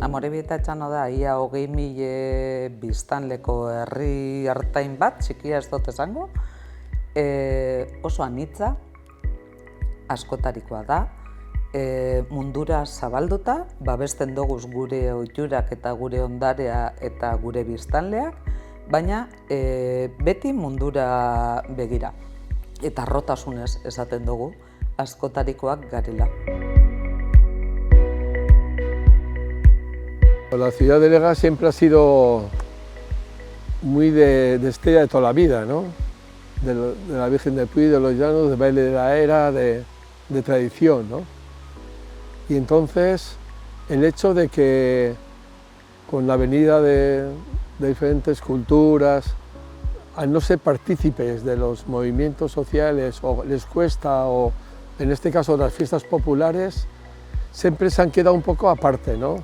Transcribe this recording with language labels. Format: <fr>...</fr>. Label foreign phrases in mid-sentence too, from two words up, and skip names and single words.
<eu>Amorebieta etxano da, ia 20.000 biztanleko herri hartain bat, txikia ez dut esango, oso anitza, askotarikoa da, mundura zabalduta, babesten doguz gure ohiturak eta gure ondarea eta gure biztanleak, baina beti mundura begira. Eta harrotasunez esaten dugu, askotarikoak garela.</eu> <es>La ciudad de Lega siempre ha sido muy de estrella de toda la vida, ¿no? De la Virgen del Puy, de los Llanos, de baile de la era, de tradición, ¿no? Y entonces el hecho de que con la venida de diferentes culturas, al no ser partícipes de los movimientos sociales, o les cuesta, o en este caso las fiestas populares, siempre se han quedado un poco aparte, ¿no?</es>